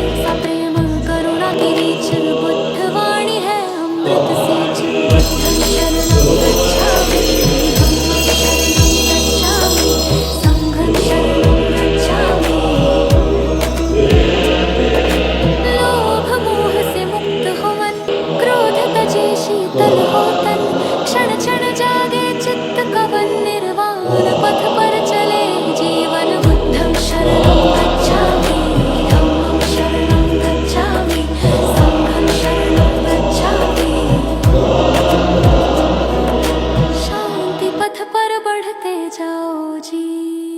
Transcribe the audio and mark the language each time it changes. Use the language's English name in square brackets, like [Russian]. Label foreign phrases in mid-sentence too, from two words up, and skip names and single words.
[Hindi] सा प्रेम करुणा की रीच बुद्ध वाणी है अमृत सींच [Pali] बुद्धं शरणं गच्छामि धम्मं शरणं गच्छामि संघं शरणं गच्छामि [Hindi] लोभ मोह से मुक्त हो मन क्रोध तजे शीतल हो तन क्षण क्षण जागे चित्त कवन निर्वाण पथ पर चले जीवन [Pali] बुद्धं शरणं गच्छामि धम्मं शरणं गच्छामि संघं शरणं गच्छामि [Hindi] शांति पथ पर बढ़ते जाओ जी।